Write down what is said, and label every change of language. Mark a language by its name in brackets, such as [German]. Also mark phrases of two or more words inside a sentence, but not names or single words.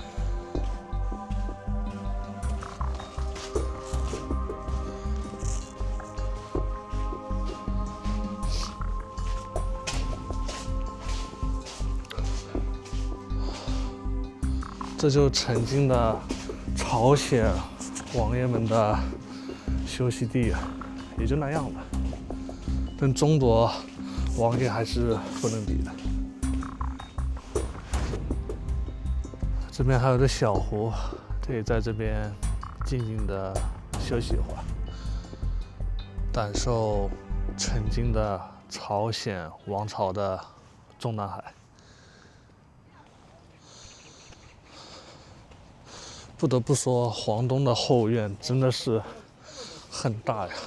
[Chinese] 这就曾經的朝鮮王爺們的休息地，也就那樣吧，跟中國王爺還是不能比的。這邊還有個小湖，可以在這邊靜靜的休息一會兒，感受曾經的朝鮮王朝的中南海。不得不說，皇東的後院真的是很大呀！